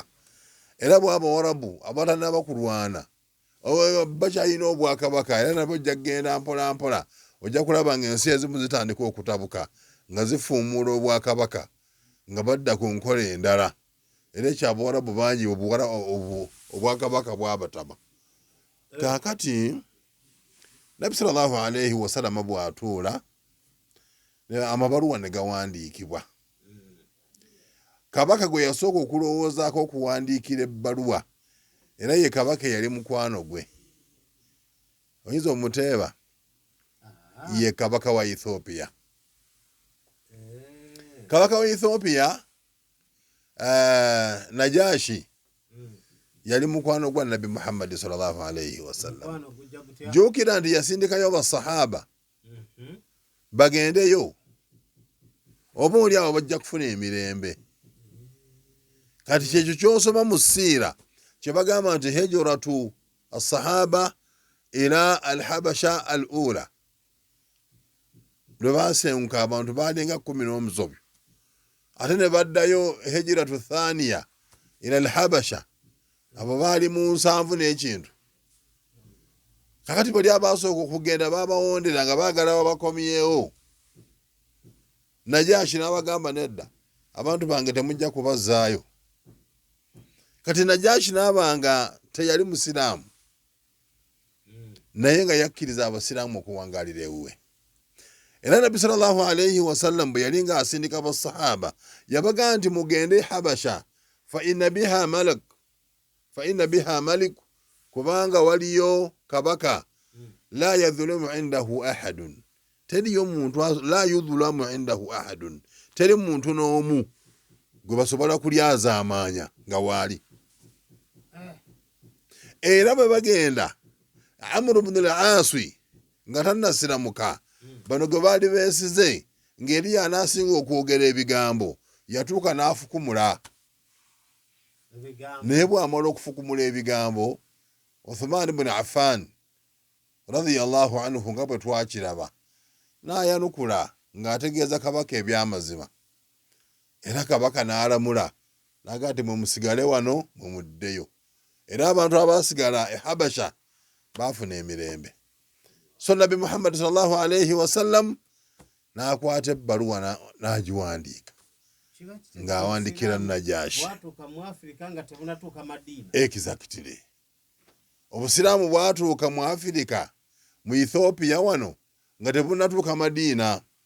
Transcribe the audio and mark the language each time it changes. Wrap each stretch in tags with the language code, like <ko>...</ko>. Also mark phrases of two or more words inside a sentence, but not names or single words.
<lg>Era bw'Abawarabu abatanaba kulwana bakyalina obwakabaka, era nabwo ojja kugenda mpola mpola, ojja kulaba ng'ensi ezimu zitandika okutabuka. nga zifuumuula obwakabaka nga badda ku nkola endala era ekyabawarabu bangi obwakabaka bwabatama. Kaakati Nabbi</lg> <ar>sallallahu alaihi wasallama</ar> <lg>bw'atuula amabaluwa ne gawandiikibwa. Kabaka gwe yasooka okulowoozaako okuwandiikira ebbaluwa era ye kabaka eyali mukwano gwe oyinza omuteeba ye kabaka wa Ethiopia. Kabaka wa Ethiopia Najashi yali mukwano gwa Nabbi Muhammad</lg> <ar>sallallahu alaihi wasallam.</ar> <lg>Jukira nti yasindikayo abasahaba bagendeyo oba oli awo bajja kufuna emirembe. Kati kyekyo kyosoma mu siira kye bagamba nti</lg> <ar>hijratu as-sahaba ila al-habasha al-ula.</ar> <lg>Lwe baasenguka abantu baalinga 11 ate ne baddayo</lg> <ar>hijratu thaniya ila al-habasha</ar> <lg>abo baali mu 7 n'ekintu. Kakati bali abasooka okugenda babawondera nga baagala babakomyewo. Najashi n'abagamba nedda abantu bange temujja kubazaayo. Kati Najashi n'abanga teyali musiraamu naye nga yakkiriza abasiraamu okuwangaalira ewuwe. Era Nabbi</lg> <ar>sallallahu alaihi wasallam</ar> <lg>bwe yali nga asindika basahaba yabaga nti mugende Habasha</lg> <ar>fa inna biha malik</ar> <lg>kubanga waliyo kabaka</lg> <ar>la yadhulumu indahu ahadun</ar> <lg>teriyo muntu</lg> <ar>la yudhulamu indahu ahadun</ar> <lg>teri muntu n'omu gwe basobola kulyaza amaanya nga waali. Era bwe bagenda Amr ibn al-As nga tannasiramuka bano gwe baali beesize ng'eri y'anaasinga okwogera ebigambo yatuuka n'afukumula. Naye bw'amala okufukumula ebigambo Uthman ibn Affan</lg> <ar>radiyallahu anhu</ar> <lg>nga bwe twakiraba n'ayanukula ng'ategeeza kabaka ebyamazima. Era kabaka n'alamula n'agaa nti mwe musigale wano mwe muddeyo. Era abantu abaasigala Habasha baafuna emirembe. So Nabbi Muhammad</lg> <ar>sallallahu alaihi wasallam</ar> <lg>n'akwata ebbaluwa n'agiwandiika ng'awandikira Najashi. Exactly. Obusiraamu bwatuuka mu Afirika mu Ethiopia wano nga tebunatuuka Madiina.</lg>